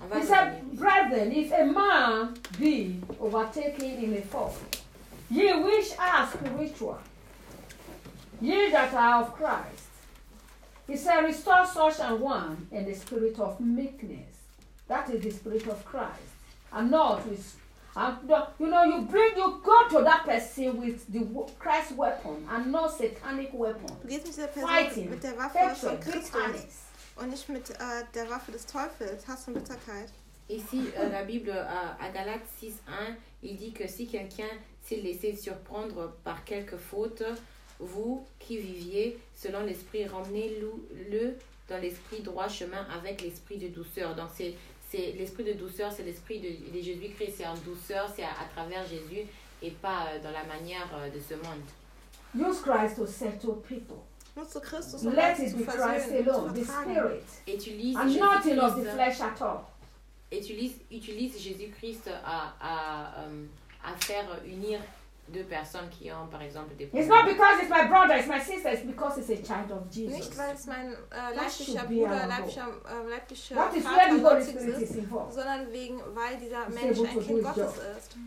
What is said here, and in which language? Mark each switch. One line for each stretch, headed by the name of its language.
English: He said, brethren, if a man be overtaken in a fault, ye which are spiritual, ye that are of Christ, he said, restore such an one in the spirit of meekness. That is the spirit of Christ. And not with go to that person with the Christ weapon and not satanic weapon.
German: Du gehst mit dieser Person fighting, mit der Waffe von Christus und nicht mit der Waffe des Teufels, Hass und Bitterkeit.
French: Ici, la Bible, à Galates 6:1, il dit que si quelqu'un s'est laissé surprendre par quelque faute, vous qui viviez selon l'esprit, ramenez-le dans l'esprit droit chemin avec l'esprit de douceur. Donc c'est l'esprit de douceur, c'est l'esprit de Jésus-Christ, c'est en douceur, c'est à travers Jésus et pas dans la manière de ce monde.
English: Use Christ to settle people.
German: Nutze Christus.
English: Let it be Christ alone, the Spirit.
French: Utilise
English: and not in of the flesh at all.
French: Utilise Jésus-Christ à faire unir deux personnes qui ont par exemple des
English: problèmes. It's not because it's my brother, it's my sister, it's because it's a child of Jesus.
German: Nicht weil es mein leiblicher Bruder, leiblicher Vater, Gottes ist, sondern wegen weil dieser Mensch ein Kind Gottes ist.